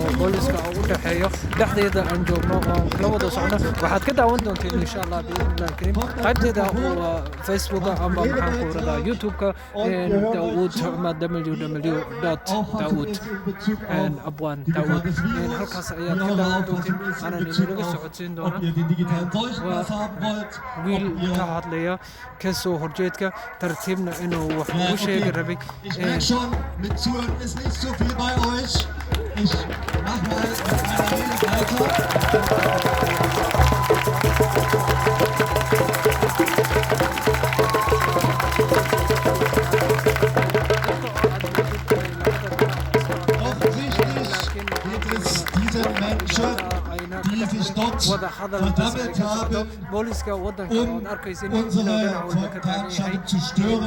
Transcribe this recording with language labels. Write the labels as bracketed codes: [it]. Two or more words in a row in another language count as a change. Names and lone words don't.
[so] booliska u dhaxeeyo dhexdeeda aan joogno oo la wada socno waxaad ka daawan doonteen [ar] إن شاء الله بإذن الله الكريم [so] qaybteeda oo facebooka ama maxaan ku dhadaa youtube-ka daawud ama www.daawud abwaan daawud halkaas ayaad ka daawan doonteen anaan inaga socodsiin doona wiil ka hadlaya kasoo horjeedka tartiibna inuu wax ugu sheegi rabay [de] Ich merke schon, mit Zuhören ist nicht so viel bei euch. Ich mach mal mit meiner Rede weiter. Offensichtlich geht es diesen Menschen, die sich dort versammelt haben, um unsere Veranstaltung zu stören.